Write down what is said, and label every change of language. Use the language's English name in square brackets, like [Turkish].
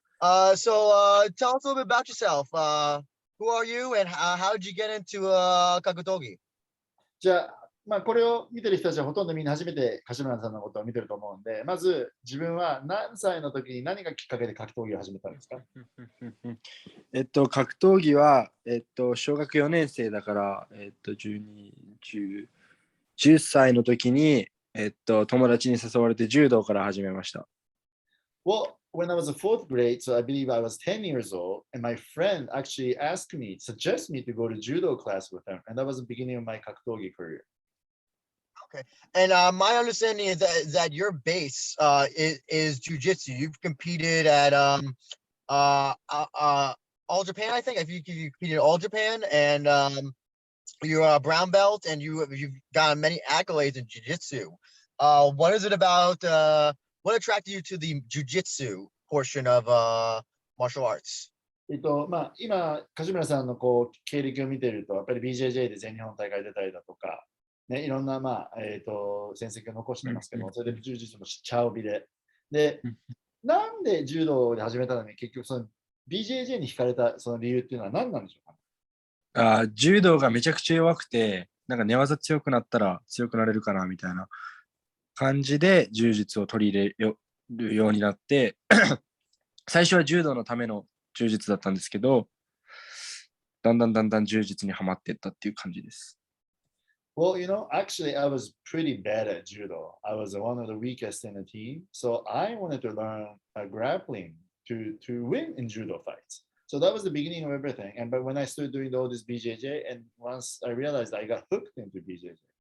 [English] So tell us a little bit about yourself. Who are you and how did you get into Kakutogi? [Japanese] じゃあ、これを見てる人たちはほとんどみんな初めて柏村さんのことを見てると思うんで、まず自分は何歳の時に何がきっかけで格闘技を始めたんですか？格闘技は、小学4年生だから、10歳の時に、友達に誘われて柔道から始めました。 [English] Well, when I was in fourth grade, so I believe I was 10 years old, and my friend actually asked me, suggest me to go to judo class with him, and that was the beginning of my kaktogi career. Okay, and my understanding is that your base is Jiu Jitsu. You've competed at All Japan, I think. You competed at All Japan, and you're a brown belt, and you've gotten many accolades in Jiu Jitsu. What is it about? What attracted you to the jiu-jitsu portion of martial arts? [Japanese] 今、柏村さんの経歴を見ていると、やっぱり BJJ で全日本大会出たりだとか、ね、いろんな、戦績を残してますけども、それで柔術もチャオビで。で、なんで柔道で始めたのに、結局その BJJ に惹かれたその理由っていうのは何なんでしょうか？柔道がめちゃくちゃ弱くて、なんか寝技強くなったら強くなれるかなみたいな感じで柔術を取り入れるようになって最初は柔道のための柔術だったんですけど、だんだん柔術にはまっていったっていう感じです。 [English] Well, actually, I was pretty bad at judo. I was one of the weakest in the team, so I wanted to learn grappling to win in judo fights. So that was the beginning of everything. But when I started doing all this BJJ, and once I realized I got hooked into BJJ.